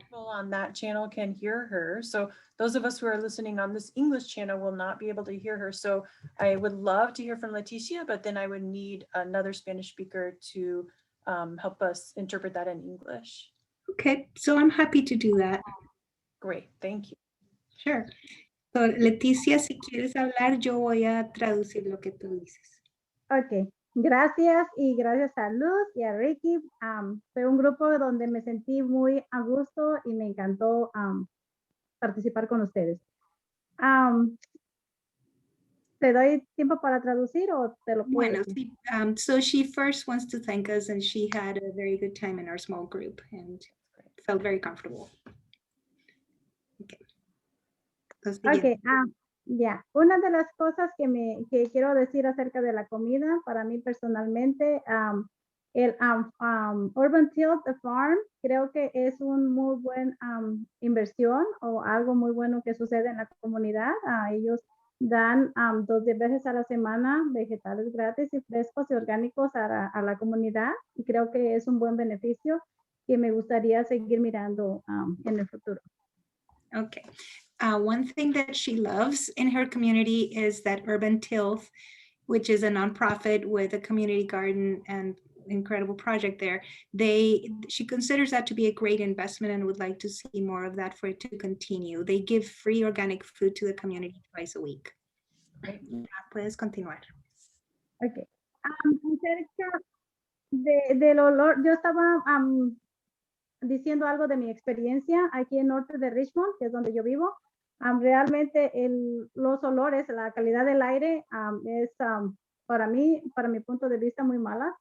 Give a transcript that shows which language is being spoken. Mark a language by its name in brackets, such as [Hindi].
[English] People on that channel can hear her. So those of us who are listening on this English channel will not be able to hear her. So I would love to hear from Leticia, but then I would need another Spanish speaker to help us interpret that in English. Okay, so I'm happy to do that. Great, thank you. Sure. [Spanish] So Leticia, si quieres hablar, yo voy a traducir lo que tú dices. Ok, gracias y gracias a Luz y a Ricky. Fue un grupo donde me sentí muy a gusto y me encantó participar con ustedes. ¿Te doy tiempo para traducir o te lo puedo Bueno, decir? [English] sí, so she first wants to thank us, and she had a very good time in our small group and felt very comfortable. Okay. [Spanish] Ok, ya. Una de las cosas que quiero decir acerca de la comida, para mí personalmente, el Urban Tilt Farm, creo que es un muy buen inversión o algo muy bueno que sucede en la comunidad. Ellos dan 2 veces a la semana vegetales gratis y frescos y orgánicos a la comunidad, y creo que es un buen beneficio que me gustaría seguir mirando en el futuro. [English] Okay. One thing that she loves in her community is that Urban Tilth, which is a nonprofit with a community garden and incredible project there. She considers that to be a great investment and would like to see more of that for it to continue. They give free organic food to the community twice a week. Great. [Spanish] Puedes continuar. Ok. Acerca del olor, yo estaba diciendo algo de mi experiencia aquí en norte de Richmond, que es donde yo vivo. Realmente los olores, la calidad del aire es para mi punto de vista muy mala.